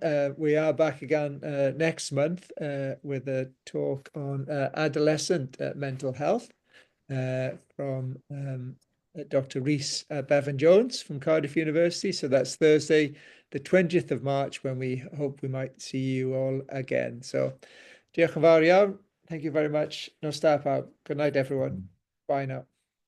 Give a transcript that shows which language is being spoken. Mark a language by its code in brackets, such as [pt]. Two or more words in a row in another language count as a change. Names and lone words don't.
[en] We are back again next month with a talk on adolescent mental health from Dr. Rhys Bevan-Jones from Cardiff University. So that's Thursday, the 20th of March, when we hope we might see you all again. So, [cy] diolch yn fawr iawn. [en] Thank you very much. No stop out. Good night, everyone. Bye now.